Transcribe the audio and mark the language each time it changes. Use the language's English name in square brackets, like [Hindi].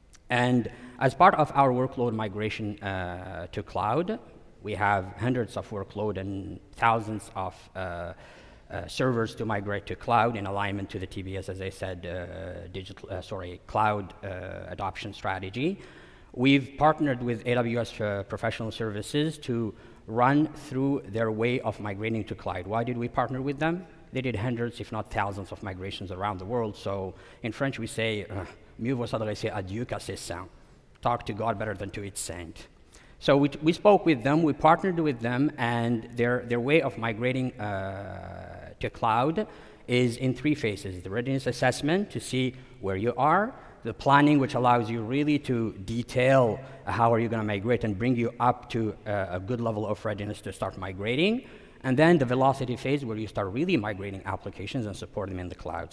[English] And as part of our workload migration to cloud, we have hundreds of workload and thousands of servers to migrate to cloud in alignment to the TBS, as I said, cloud adoption strategy. We've partnered with AWS Professional Services to run through their way of migrating to cloud. Why did we partner with them? They did hundreds, if not thousands, of migrations around the world. So in French, we say, [French] mieux vaut s'adresser à Dieu qu'à ses saints. [English] Talk to God better than to its saint. So we spoke with them, we partnered with them, and their way of migrating to cloud is in 3 phases. The readiness assessment to see where you are, the planning, which allows you really to detail how are you going to migrate and bring you up to a good level of readiness to start migrating, and then the velocity phase where you start really migrating applications and support them in the cloud.